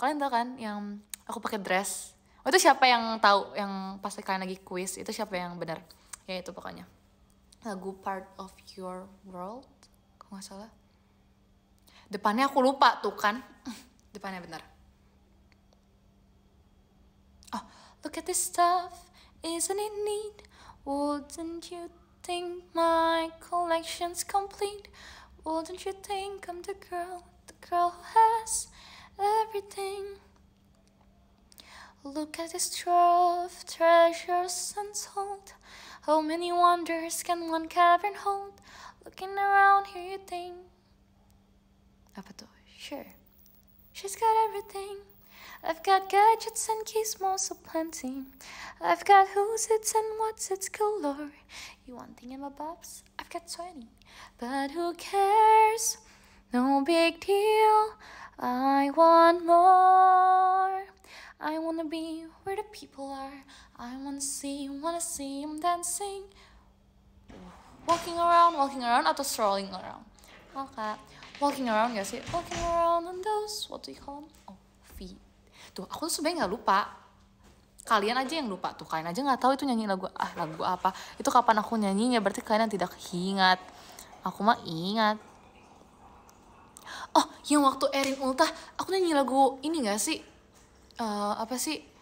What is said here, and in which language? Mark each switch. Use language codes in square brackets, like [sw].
[id] Kalian tau kan yang aku pakai dress? Oh, itu siapa yang tahu yang pas kalian lagi quiz itu siapa yang benar? Ya itu pokoknya. Lagu Part of Your World, kalau nggak salah. Depannya aku lupa tuh kan. Depannya benar. [en] Oh, look at this stuff, isn't it neat? Wouldn't you think my collection's complete? Wouldn't you think I'm the girl who has everything? Look at this trove of treasures untold. How many wonders can one cavern hold? Looking around here you think, [id] apa tuh? [en] Sure, she's got everything. I've got gadgets and gizmos aplenty. I've got who's its and what's its galore. You want thingamabobs? I've got 20. But who cares? no big deal. I want more. I wanna be where the people are. I wanna see them dancing. Walking around [id] atau [en] strolling around? Oke, walking around [id] gak sih? [en] Walking around on those, what do you call them? Oh, feet. [id] Tuh, aku tuh sebenarnya nggak lupa. Kalian aja yang lupa tuh, kalian aja nggak tahu itu nyanyi lagu apa. Itu kapan aku nyanyinya, berarti kalian yang tidak ingat. Aku mah ingat. Oh, yang waktu Erin ultah, aku nyanyi lagu ini gak sih? Apa sih?